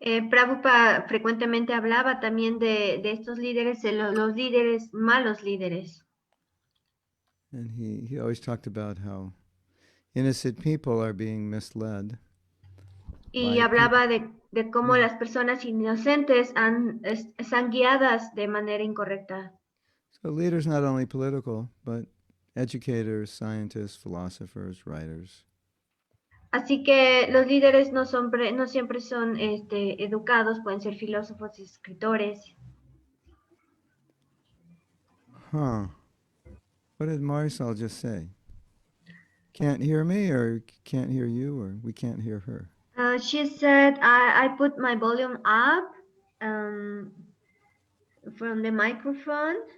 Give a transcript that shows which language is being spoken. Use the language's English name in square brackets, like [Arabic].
[Spanish] Prabhupada frecuentemente hablaba también de estos líderes, los líderes, malos líderes. [English] And he always talked about how innocent people are being misled [Spanish] Y [English] by people. [Spanish] hablaba de cómo las personas inocentes están guiadas de manera incorrecta. [English] So leaders not only political, but educators, scientists, philosophers, writers. [Spanish] Así que los líderes no siempre son educados, pueden ser filósofos y escritores. Huh. [English] What did Marisol just say? Can't hear me, or can't hear you, or we can't hear her? She said, I put my volume up from the microphone.